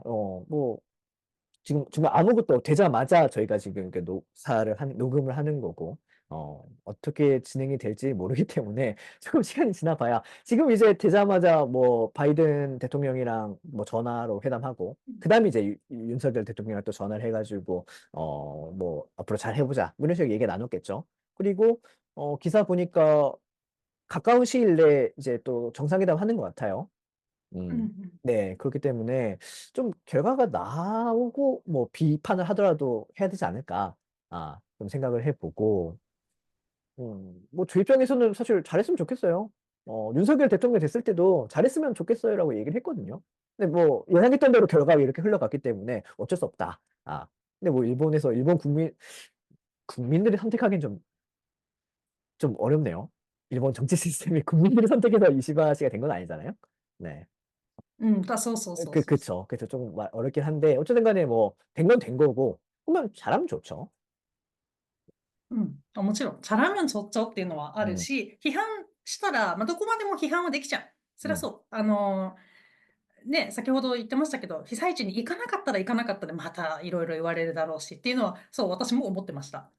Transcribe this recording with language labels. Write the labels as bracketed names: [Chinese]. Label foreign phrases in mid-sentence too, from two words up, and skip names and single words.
[Korean] 뭐, 지금 정말 아무것도 되자마자 저희가 지금 그 녹음을 하는 거고, 어떻게 진행이 될지 모르기 때문에 조금 시간이 지나 봐야, 지금 이제 되자마자 뭐 바이든 대통령이랑 뭐 전화로 회담하고, 그 다음에 이제 윤석열 대통령이랑 또 전화를 해가지고, 뭐 앞으로 잘 해보자. 뭐 이런 식으로 얘기 나눴겠죠. 그리고, 기사 보니까 가까운 시일 내에 이제 또 정상회담 하는 것 같아요. [Japanese] う。うんう [Korean] 음. [Japanese] ん。 [Korean] 네, 그렇기 때문에 좀 결과가 나오고 뭐 비판을 하더라도 해야 되지 않을까, 좀 생각을 해보고, 뭐 저 입장에서는 사실 잘했으면 좋겠어요. 윤석열 대통령 됐을 때도 잘했으면 좋겠어요라고 얘기를 했거든요. 근데 뭐 예상했던 대로 결과가 이렇게 흘러갔기 때문에 어쩔 수 없다. 근데 뭐 일본에서 일본 국민들이 선택하기엔 좀 어렵네요. 일본 정치 시스템이 국민들이 선택해서 이시바 씨가 된 건 아니잖아요. 네. [Japanese] うん、そうそうそうそうそう。 [Korean] 그쵸. 그래서 좀 어렵긴 한데, 어쨌든 간에 뭐, 된 건 된 거고, 그러면 잘하면 좋죠. [Japanese] うん。もちろん、チャラメンそっちょっていうのはある [Korean] 음, [Japanese] し、批判したら、どこまでも批判はできちゃう。そりゃ [Korean] 음, [Japanese] そう。ね、先ほど言ってましたけど、被災地に行かなかったら行かなかったで、またいろいろ言われるだろうしっていうのは、そう、私も思ってました。